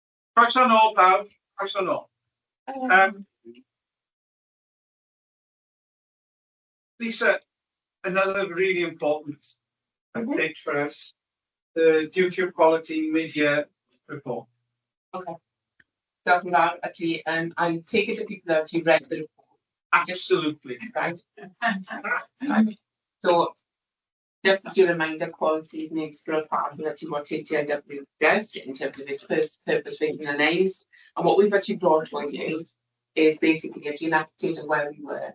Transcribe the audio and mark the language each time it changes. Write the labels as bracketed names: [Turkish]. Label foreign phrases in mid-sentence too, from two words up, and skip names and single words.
[Welsh] Croeso nôl pawb, croeso nôl. Lisa, [English] another really important update for us, the duty of quality media report. [Welsh] Okay. Diolch yn fawr. [English] Actually, I take it that people have actually read the report. Absolutely. Right. Right. So, just to remind the quality is an integral part of actually what HEIW does in terms of its first purpose, vision and aims. And what we've actually brought to you is basically a an update of where we were.